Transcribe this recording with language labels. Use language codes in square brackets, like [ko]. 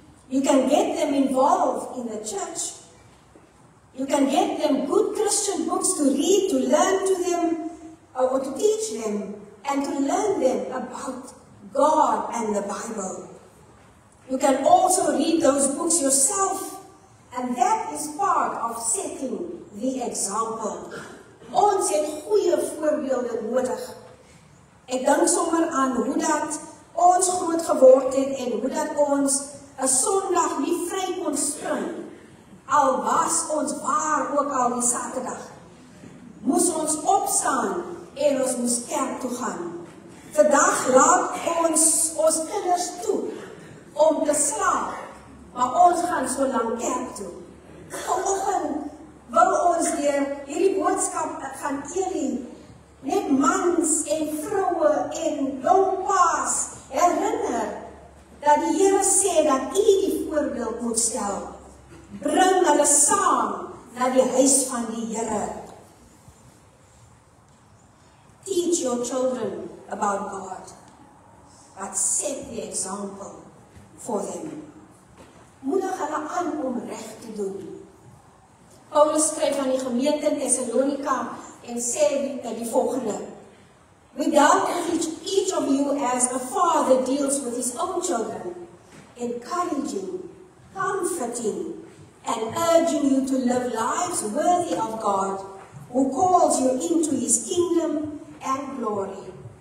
[en] You can get them involved in the church. You can get them good Christian books to read, to learn to them, or to teach them, and to learn them about God and the Bible. You can also read those books yourself, and that is part of setting the example. [af] Ons het goeie voorbeelde nodig. Ek dink sommer aan hoe dat ons groot geword het en hoe dat ons 'n Sondag nie vry kon spring, al was ons waar ook al die Saterdag. Moes ons opstaan en ons moes kerk toe gaan. Vandag laat ons kinders toe om te slaap, maar ons gaan so lank kerk toe. Vanoggend wil ons deur hierdie boodskap van Eli net mans en vroue en jong paas herinner dat die Here sê dat u die voorbeeld moet stel. Bring hulle saam na die huis van die Here. [en] Teach your children about God, but set the example for them. [af] Moedig hulle aan om reg te doen. Paulus skryf aan die gemeente in Thessalonika en sê die volgende: [en] We dealt with each of you as a father deals with his own children, encouraging, comforting, and urging you to live lives worthy of God, who calls you into his kingdom and glory.